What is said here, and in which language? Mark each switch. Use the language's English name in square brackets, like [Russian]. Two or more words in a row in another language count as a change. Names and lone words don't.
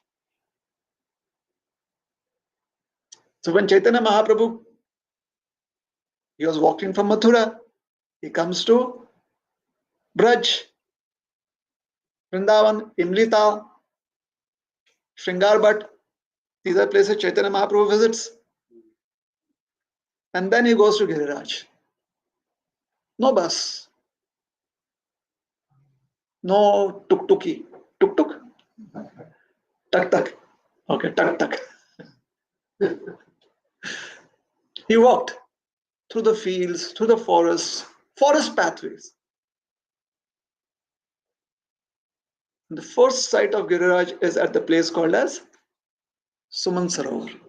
[English] So when Chaitanya Mahaprabhu, he was walking from Mathura, he comes to Braj. Vrindavan, Imlita, Shringar, these are places Chaitanya Mahaprabhu visits. And then he goes to Giriraj. No bus, no tuk-tuki. Tuk-tuk? Tak-tak. Okay, tak-tak. He walked through the fields, through the forests, forest pathways. And the first sight of Giriraj is at the place called as Suman Sarovar.